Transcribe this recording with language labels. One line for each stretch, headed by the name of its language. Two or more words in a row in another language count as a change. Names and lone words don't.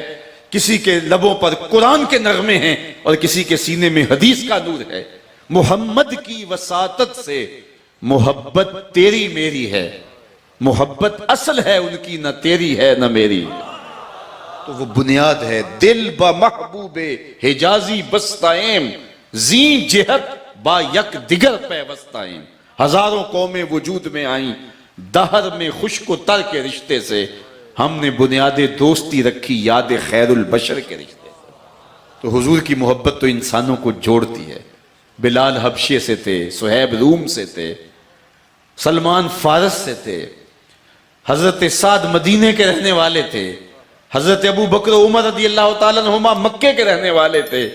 Urdu: کسی کے لبوں پر قرآن کے نغمے ہیں اور کسی کے سینے میں حدیث کا نور ہے. محمد کی وساطت سے محبت تیری میری ہے. محبت اصل ہے ان کی, نہ تیری ہے نہ میری. تو وہ بنیاد ہے
Persian: دل با محبوب حجازی بستائیں زی جہت با یک دیگر پیوستائیں.
Urdu: ہزاروں قومیں وجود میں آئیں دہر میں خشک و تر کے رشتے سے. ہم نے بنیاد دوستی رکھی یاد خیر البشر کے رشتے سے. تو حضور کی محبت تو انسانوں کو جوڑتی ہے. بلال حبشے سے تھے, صہیب روم سے تھے, سلمان فارس سے تھے, حضرت سعد مدینے کے رہنے والے تھے, حضرت ابو بکر عمر رضی اللہ تعالیٰ عنہما مکے کے رہنے والے تھے.